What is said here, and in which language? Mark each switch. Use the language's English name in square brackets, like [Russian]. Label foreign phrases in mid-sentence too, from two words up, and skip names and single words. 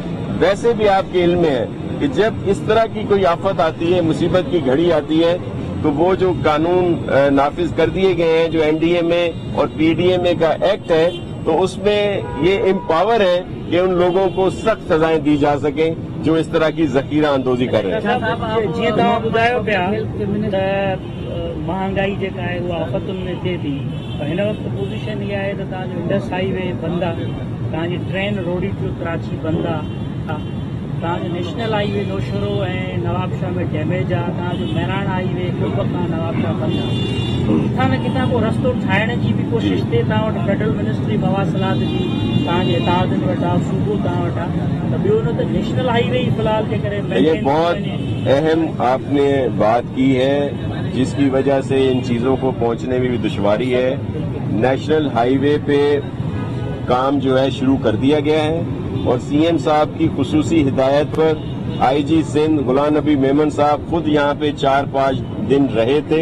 [Urdu] ویسے بھی آپ کے علم میں ہے کہ جب اس طرح کی کوئی آفت آتی ہے، مصیبت کی گھڑی آتی ہے، تو وہ جو قانون نافذ کر دیے گئے ہیں، جو این ڈی ایم اے اور پی ڈی ایم اے کا ایکٹ ہے، تو اس میں یہ امپاور ہے کہ ان لوگوں کو سخت سزائیں دی جا سکیں جو اس طرح کی ذخیرہ اندوزی کر رہے ہیں۔ [Sindhi] جی تव्हां ॿुधायो पिया त महांगाई जेका आहे उहा आफ़तुनि में थिए थी, हिन वक़्तु पोज़ीशन इहा आहे त तव्हांजो इंडस हाईवे बंदि आहे, तव्हांजी ट्रेन रोडी टू कराची बंदि आहे, तव्हांजो नेशनल हाईवे नौशरो ऐं नवाबशाह में डैमेज आहे, तव्हांजो मैरान हाईवे कुंभ खां नवाबशाह बंदि आहे। किथां न किथां को रस्तो ठाहिण जी बि कोशिशि थिए, तव्हां वटि फेडरल मिनिस्ट्री मवासिलात जी तव्हांजे इतादनि वटि आहे, सूबो तव्हां वटि आहे, त ॿियो न त नेशनल हाईवे ई फ़िलहाल जे करे [Urdu] یہ بہت اہم آپ نے بات کی ہے، جس کی وجہ سے ان چیزوں کو پہنچنے میں بھی دشواری ہے. نیشنل ہائی وے پے کام جو ہے شروع کر دیا گیا ہے اور سی ایم صاحب کی خصوصی ہدایت پر آئی جی سندھ غلام نبی میمن صاحب خود یہاں پے 4-5 دن رہے تھے.